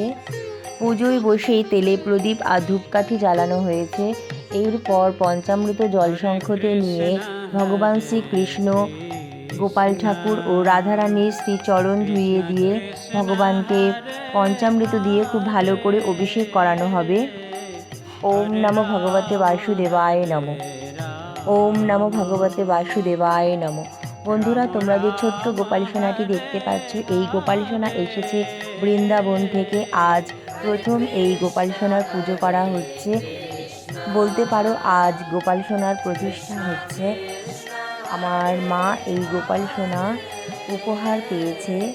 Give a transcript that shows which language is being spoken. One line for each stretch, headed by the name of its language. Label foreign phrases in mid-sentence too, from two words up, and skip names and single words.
Bangla: পুজোয় বসেই তেলে প্রদীপ আর ধূপকাঠি জ্বালানো হয়েছে। এরপর পঞ্চামৃত জলশঙ্খতে নিয়ে ভগবান শ্রীকৃষ্ণ, গোপাল ঠাকুর ও রাধারানীর শ্রীচরণ ধুইয়ে দিয়ে ভগবানকে পঞ্চামৃত দিয়ে খুব ভালো করে অভিষেক করানো হবে।
Sanskrit: ওম নমো ভগবতে বাসুদেবায় নমো। ওম নমো ভগবতে বাসুদেবায় নমো।
Bangla: বন্ধুরা, তোমরা যে ছোট্ট গোপাল সোনাটি দেখতে পাচ্ছ, এই গোপাল সোনা এসেছে বৃন্দাবন থেকে। আজ প্রথম এই গোপাল সোনার পুজো করা হচ্ছে। বলতে পারো আজ গোপাল সোনার প্রতিষ্ঠা হচ্ছে। আমার মা এই গোপাল সোনা উপহার পেয়েছে।